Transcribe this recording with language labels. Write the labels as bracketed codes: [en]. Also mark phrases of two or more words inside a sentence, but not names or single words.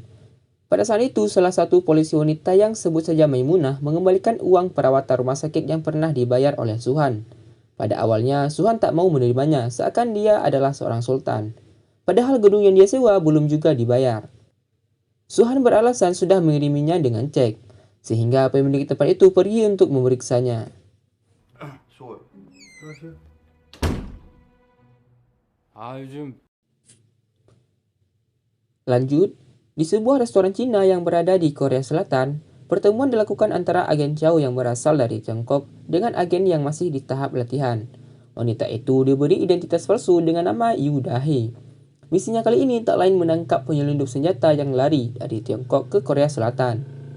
[id] Pada saat itu, salah satu polisi wanita yang sebut saja Maimunah mengembalikan uang perawatan rumah sakit yang pernah dibayar oleh Suhan. Pada awalnya, Suhan tak mau menerimanya seakan dia adalah seorang sultan. Padahal gedung yang dia sewa belum juga dibayar. Suhan beralasan sudah mengiriminya dengan cek, sehingga pemilik tempat itu pergi untuk memeriksanya. [ko] 수월. 안녕하세요. 요즘 [id] Lanjut, di sebuah restoran Cina yang berada di Korea Selatan, pertemuan dilakukan antara agen Chow yang berasal dari Tiongkok dengan agen yang masih di tahap latihan. Wanita itu diberi identitas palsu dengan nama Yu Dahe. Misinya kali ini tak lain menangkap penyelundup senjata yang lari dari Tiongkok ke Korea Selatan.